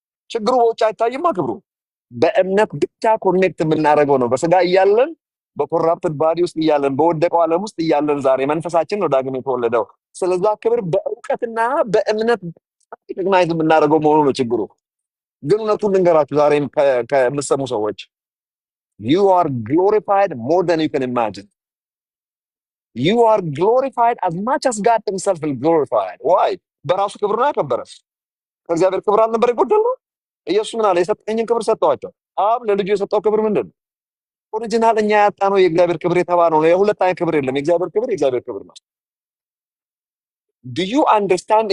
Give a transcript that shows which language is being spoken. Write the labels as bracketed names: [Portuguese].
[Amharic] ችግሩ በውጭ አይታይማ። ክብሩ በእምነት ብቻ ኮኔክት የምናደርገው ነው። በስጋ እያለን በኮራፕትድ ባዲ ውስጥ እያለን በወደቀው ዓለም ውስጥ እያለን ዛሬ መንፈሳችን ነው ዳግም የተወለደው። ስለዛ ክብር በእውቀትና በእምነት ሪኮግናይዝ የምናደርገው መሆኑ ነው ችግሩ። ግን እውነቱን ልንገራችሁ ዛሬም ከምትሰሙ ሰዎች [English] you are glorified more than you can imagine. You are glorified as much as God himself will glorified. Why? [Amharic] በራሱ ክብር ነው ያከበረ። ከእግዚአብሔር ክብር አልነበር የጎደለው? ኢየሱስ ምን አለ? የሰጠኝን ክብር ሰጠዋቸው። አብ ለልጁ የሰጠው ክብር ምንድን ነው? ኦሪጂናል እኛ ያጣነው የእግዚአብሔር ክብር የተባለው ነው። የሁለት አይነት ክብር የለም። የእግዚአብሔር ክብር ነው። [English] Do you understand?